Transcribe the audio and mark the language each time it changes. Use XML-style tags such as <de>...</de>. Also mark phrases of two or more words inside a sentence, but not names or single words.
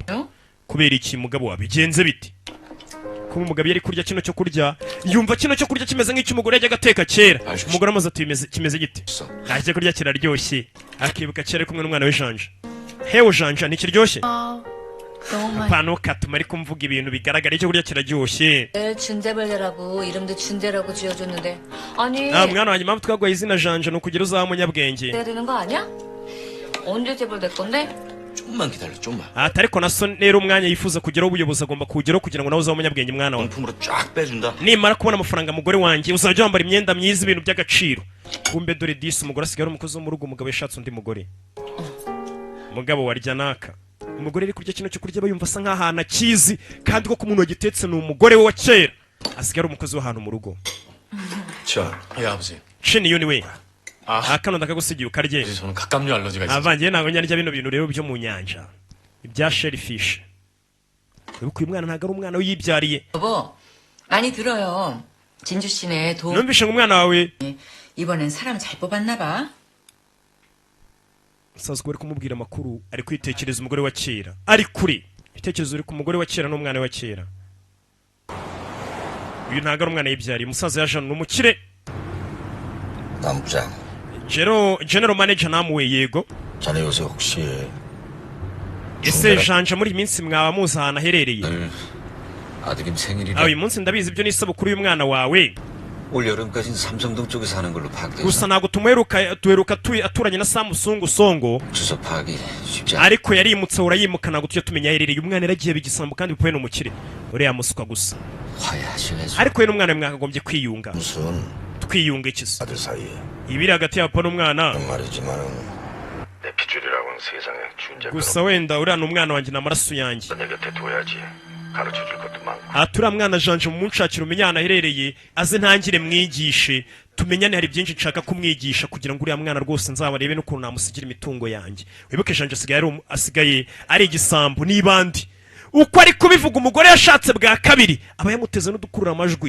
<rw>Kubera iki mugabo wabigenze biti? Kuba umugabo yari kurya kino cyo kurya yumva kino cyo kurya kimeze nk'icy'umugore yajya gateka kera. Umugore amaze ati kimeze giti. Nta cyo kurya kiraryoshye. Akibuka kera kumwe n'umwana we Janja. Hewe Janja nikiryoshye? Pano katuma ari kumvuga ibintu bigaragara icyo kurya kiraryoshye.</rw> <ko>준대벌레라고 이름도 준대라고 지어줬는데 아니.</ko> <rw>Mwana wanjye mpamvu twagwaye izina Janja no kugira uzaba umunyabwenge.</rw> <ko>돼야 되는 거 아니야? 언제 재벌 될 건데? 조금만 기다려, 조금만.</ko> <rw>Ariko na son rero umwanya yifuza kugeraho ubuyobozi agomba kugeraho kugira ngo nawe uzabe umunyabwenge mwana wawe.</rw> <ko>명품으로 쫙 빼준다.</ko> <rw>Nimara kubona amafaranga mugore wanjye uzajya wambara imyenda myiza ibintu by'agaciro. Kumbe dore disi umugore asigaye ari umukozi wo mu rugo umugabo yashatse undi mugore. Mugabo warya naka. umugore ari kurya kino cyo kurya aba yumva asa nk'ahantu akizi kandi koko umuntu wagitetse ni umugore we wa kera asigaye ari umukozi w'ahantu mu rugo.</rw> <ko>예, 아버지.</ko> <rw>shini yuni we kano ndakagusigiye ukarye.</rw> <ko>저는 갑각류 알러지가 있어요.</ko> <rw>avangiye ntabwo njya bino bintu rero byo mu nyanja ibya shellfish. wibuka uyu mwana ntabwo ari umwana wiyibyariye.</rw> <ko>여보, 많이 들어요. 진주 씨네 도.</ko> <rw>numvishe ngo umwana wawe</rw> <ko>이번엔 사람 잘 뽑았나 봐.</ko> <rw>sazi ko uri kumubwira amakuru ari kwitekereza umugore wa kera ari kuri ibitekerezo uri ku mugore wa kera n'umwana wa kera. uyu ntabwo ari umwana yibyariye umusaza yaje n'umukire.</rw> <ko>남부장,</ko> <en>general manager</en> <rw>namuwe yego.</rw> <ko>자네 요새 혹시</ko> <rw>ese janja muri iyi minsi mwaba muzi ahantu aherereye?</rw> <ko>아드님 생일이라</ko> <rw>uyu munsi ndabizi ibyo ni isabukuru y'umwana wawe</rw> <ko>올 여름까지는 삼성동 쪽에 사는 걸로 파악돼서</ko> <rw>gusa ntabwo duheruka aturanye na Samsung Songo</rw> <ko>주소 파악이 쉽지 않아.</ko> <rw>ariko yarimutse urayimuka ntabwo tujya tumenya aherereye. umwana yaragiye bigisambo kandi bipoye n'umukire uriya muswa gusa.</rw> <ko>화해하셔야죠.</ko> <rw>ariko we n'umwana we mwakagombye kwiyunga.</rw> <ko>무슨</ko> <rw>twiyunga iki se?</rw> <ko>아들 사이에</ko> <rw>ibiri hagati ya papa n'umwana</rw> <ko>말이지만은 내 핏줄이라고는 세상에 준자</ko> <rw>gusa wenda uriya ni umwana wanjye n'amaraso yanjye.</rw> <ko>내 곁에 둬야지. 가르쳐 줄 것도 많고.</ko> <rw>turiya mwana janje mumunshakira umenye ahantu aherereye aze ntangire mwigishe tumenyane. hari byinshi nshaka kumwigisha kugira ngo uriya mwana rwose nzabarebe n'ukuntu namusigira imitungo yanjye. wibuke janje asigaye ari igisambo n'ibandi. uko ari kubivuga umugore yashatse bwa kabiri aba yamuteze n'udukurura amajwi.</rw>